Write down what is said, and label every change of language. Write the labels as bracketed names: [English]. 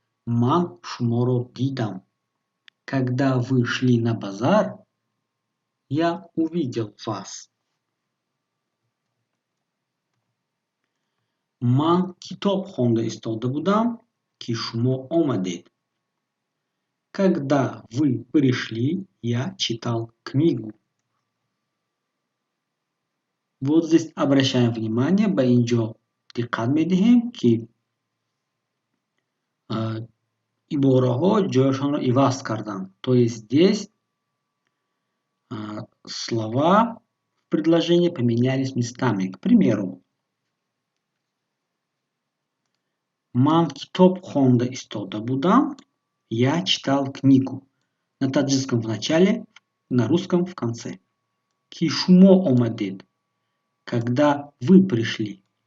[Tajik] Ман шуморо дидам. [Russian] Когда вы шли на базар, я увидел вас. [Tajik] Ман китоб хонда истода будам, ки шумо омадет. [Russian] Когда вы пришли, я читал книгу. Вот здесь обращаем внимание, [Tajik] баинджо диққат медиҳем ки ибораҳо ҷойашонро иваз карданд. [Russian] То есть здесь слова в предложении поменялись местами. К примеру, [Tajik] ман китоб хонда истода будам, [Russian] я читал книгу. На таджикском в начале, на русском в конце. [Tajik] Ки шумо омадед, [Russian] когда вы пришли.